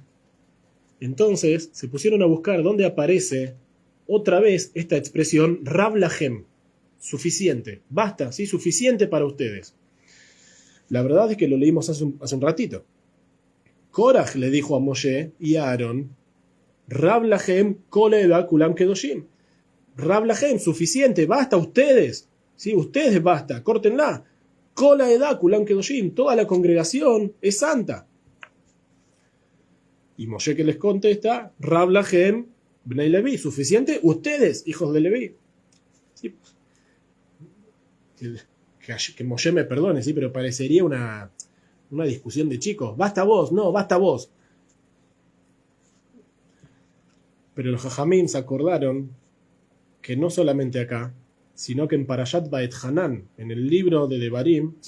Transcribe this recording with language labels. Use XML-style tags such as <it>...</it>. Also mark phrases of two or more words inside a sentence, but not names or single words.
<es>Entonces se pusieron a buscar dónde aparece otra vez esta expresión Rab lahem, suficiente, basta, ¿sí? Suficiente para ustedes. La verdad es que lo leímos hace un ratito. Korah le dijo a Moshe y a Aarón,</es> <he>רב לכם כל העדה כולם קדושים. רב לכם,</he> <es>suficiente, basta, ustedes, ¿sí? Ustedes basta, córtenla.</es> <he>כל העדה כולם קדושים,</he> <es>toda la congregación es santa. Y Moshe que les contesta,</es> <he>רב לכם בני לוי,</he> <es>suficiente, ustedes, hijos de Leví. ¿Sí? Que Moshe me perdone, ¿sí? Pero parecería una discusión de chicos. Basta vos, no, basta vos. Pero los Jajamim se acordaron que no solamente acá, sino que en Parashat Baet Hanan, en el libro de Devarim, ¿sí?</es>